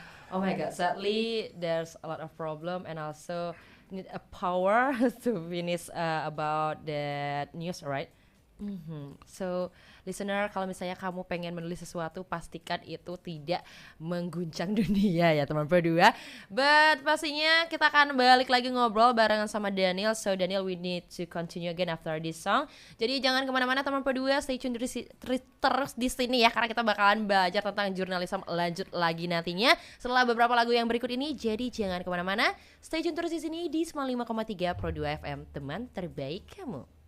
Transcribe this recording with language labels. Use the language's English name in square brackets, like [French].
[English] Oh my God, sadly there's a lot of problem, and also need a power to finish about that news, right? So listener, [Indonesian] kalau misalnya kamu pengen menulis sesuatu, pastikan itu tidak mengguncang dunia ya teman berdua. But pastinya kita akan balik lagi ngobrol barengan sama Daniel. [English] So Daniel, we need to continue again after this song. [Indonesian] Jadi jangan kemana-mana teman berdua, [English] stay tune [Indonesian] terus di sini ya, karena kita bakalan belajar tentang jurnalisme lanjut lagi nantinya setelah beberapa lagu yang berikut ini. Jadi jangan kemana-mana, [English] stay tune [Indonesian] terus di sini di 95,3 Pro 2 FM, teman terbaik kamu.